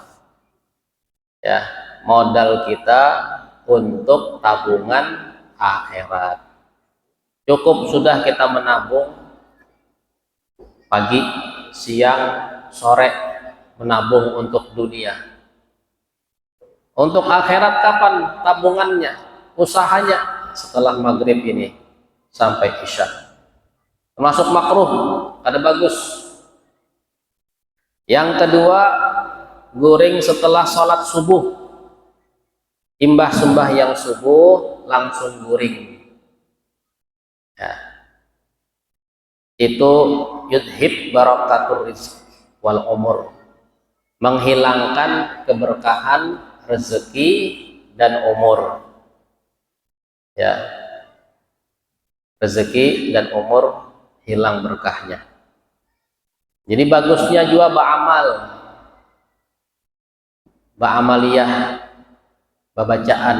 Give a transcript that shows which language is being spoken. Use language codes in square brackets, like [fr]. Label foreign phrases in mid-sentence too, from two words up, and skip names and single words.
[id] Ya, modal kita untuk tabungan akhirat. Cukup sudah kita menabung pagi, siang, sore, menabung untuk dunia. Untuk akhirat kapan tabungannya, usahanya? Setelah maghrib ini sampai isya. Termasuk makruh, ada bagus. Yang kedua, guring setelah sholat subuh. [bjn] Imbah sembahyang subuh langsung guring. [id] Ya. Itu [ar] yudhib barakatur rizq wal umur, [id] menghilangkan keberkahan rezeki dan umur. Ya, rezeki dan umur hilang berkahnya. Jadi bagusnya juga ba'amaliyah, bacaan.